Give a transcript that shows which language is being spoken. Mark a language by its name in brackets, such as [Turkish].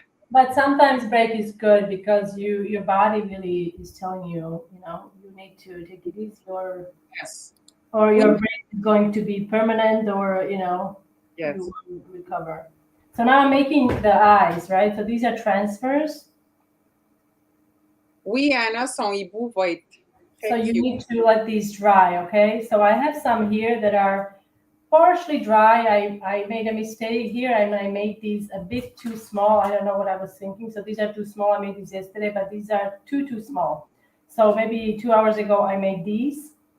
[English] But sometimes break is good because your body really is telling you, you need to take it easy, or your break is going to be permanent, or you will recover. So now I'm making the eyes, right? So these are transfers. [French] Oui, Anna, son hibou va être. [English] So you need to let these dry, okay? So I have some here that are partially dry. I made a mistake here, and I made these a bit too small. I don't know what I was thinking. So these are too small. I made these yesterday, but these are too small. So maybe 2 hours ago I made these.